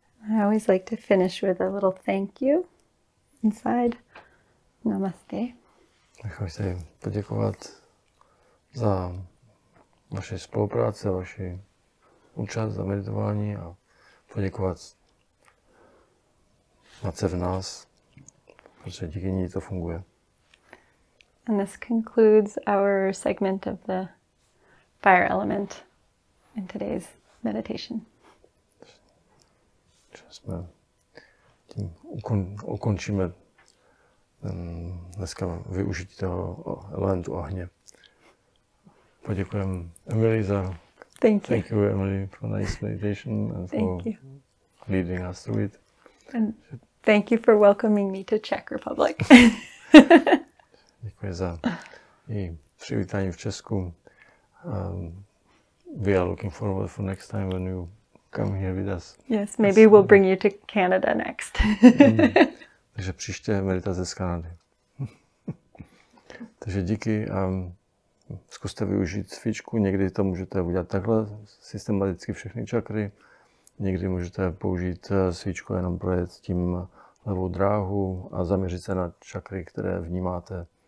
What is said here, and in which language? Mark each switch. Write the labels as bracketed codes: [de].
[en] I always like to finish with a little thank you inside. [hi] Namaste. [cs] Chci poděkovat za vaši spolupráci, za vaši účast, za meditování a poděkovat Matce v nás, protože díky ní to funguje. [en] And this concludes our segment of the fire element in today's meditation. [cs] Tím ukončíme dneska využití toho elementu ohně. Poděkujeme Emily za... [en] Thank you, Emily, for nice meditation and for leading us through it. And thank you for welcoming me to Czech Republic. [cs] Děkuji za její přivítání v Česku. [en] We are looking forward for next time when you come here with us. Yes, maybe we'll bring you to Canada next. [cs] Takže příště meditace z Kanady. Takže díky a zkuste využít cvičku. Někdy to můžete udělat takhle, systematicky všechny čakry. Někdy můžete použít svíčku jenom projet tím levou dráhu a zaměřit se na čakry, které vnímáte.